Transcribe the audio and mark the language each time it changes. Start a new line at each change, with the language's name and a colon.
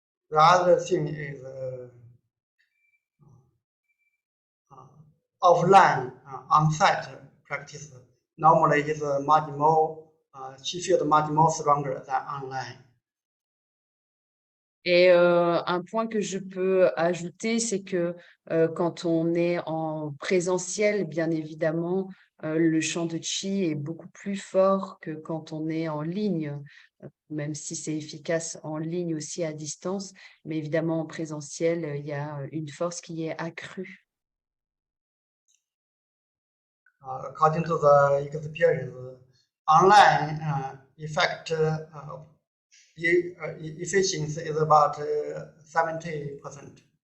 English: The other thing is offline, on-site practice. Normally, is much more chi field much more stronger than online.
French: Et un point que je peux ajouter, c'est que quand on est en présentiel, bien évidemment, le champ de Qi est beaucoup plus fort que quand on est en ligne, même si c'est efficace en ligne aussi à distance. Mais évidemment, en présentiel, il y a une force qui est accrue.
English: According to the experience, online effect efficiency is about 70%.